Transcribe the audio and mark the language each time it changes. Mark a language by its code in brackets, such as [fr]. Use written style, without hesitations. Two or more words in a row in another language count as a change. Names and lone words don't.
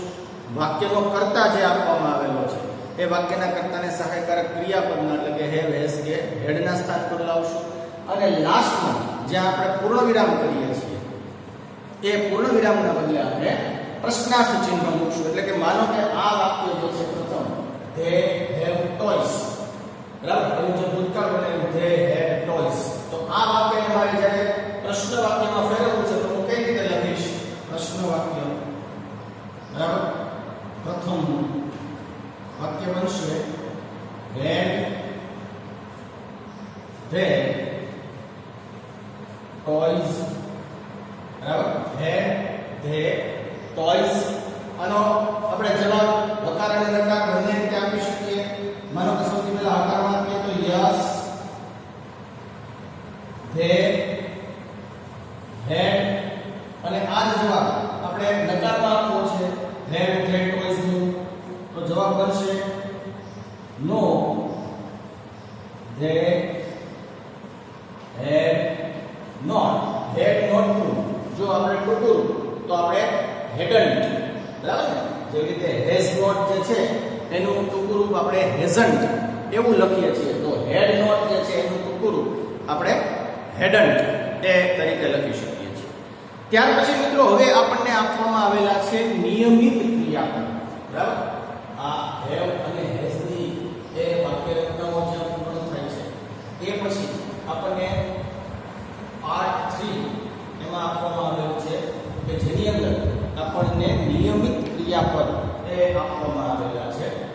[gu] વાક્યનો કર્તા જે આપવામાં આવેલો છે એ વાક્યના કર્તાને સહાયકારક ક્રિયાપદના એટલે કે [en] have has [gu] કે હેડના સ્થાન પર લાવશું. અને લાસ્ટમાં જ્યાં આપણે પૂર્ણ વિરામ કરીએ છીએ એ પૂર્ણ વિરામના બદલે આપણે પ્રશ્નાર્થ ચિહ્ન મૂકશું. એટલે કે માનો કે આ વાક્ય જે છે પ્રથમ [en] they have toys. [gu] બરાબર, એનું જે ભૂતકાળ બનેલું [en] they had toys, [gu] તો આ વાક્યને મારે જ્યારે પ્રશ્ન વાક્યમાં ફેરવવું છે તો હું કઈ રીતે લખીશ? પ્રશ્ન વાક્ય. બરાબર, પ્રથમ વાક્ય બનશે [en] had they toys. બરાબર, had they toys. [gu] આનો આપણે જવાબ હકાર અને નકાર બંને રીતે આપી શકીએ. માનો કે સૌથી પહેલા હકારમાં આપીએ તો [en] yes they had, [gu] અને આ જ જવાબ આપણે નકારમાં આપવો છે [en] had they toys [gu] નું, તો જવાબ બનશે [en] no they had not. had not to [gu] જો આપણે ટૂંકું તો આપણે hadn't. બરાબર ને, જેવી રીતે [en] has not [gu] જે છે એનું ટૂંકું રૂપ આપણે hasn't એવું લખીએ છીએ, તો [en] had not [gu] જે છે એનું ટૂંકું રૂપ આપણે hadn't એ તરીકે લખી શકીએ છીએ. ત્યાર પછી મિત્રો હવે આપણને આપવામાં આવેલા છે નિયમિત ક્રિયાપદ. બરાબર, આ [en] have and has [gu] ની એ વાક્ય રચનાઓ જ્યાં પૂર્ણ થાય છે એ પછી આપણને પાર્ટ 3 એમાં આપવામાં આવેલું છે કે જેની અંદર આપણને નિયમિત ક્રિયાપદ એ આપવામાં આવેલા છે.